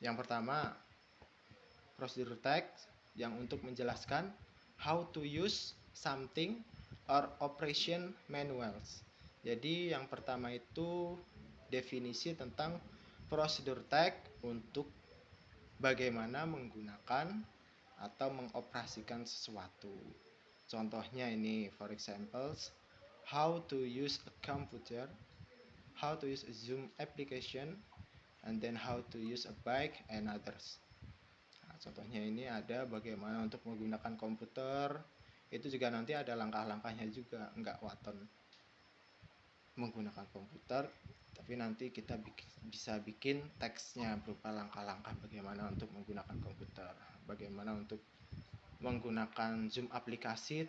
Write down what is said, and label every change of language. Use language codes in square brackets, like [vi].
[id] Yang pertama, [en] procedural text [id] yang untuk menjelaskan [en] how to use something or operation manuals. [id] Jadi yang pertama itu definisi tentang prosedur text untuk bagaimana menggunakan atau mengoperasikan sesuatu. Contohnya ini, [en] for example, how to use a computer, how to use a Zoom application, and then how to use a bike and others. [id] Nah, contohnya ini ada bagaimana untuk menggunakan komputer. Itu juga nanti ada langkah-langkahnya juga, nggak waton menggunakan komputer, tapi nanti kita bisa bikin teksnya berupa langkah-langkah bagaimana untuk menggunakan komputer, bagaimana untuk menggunakan Zoom aplikasi.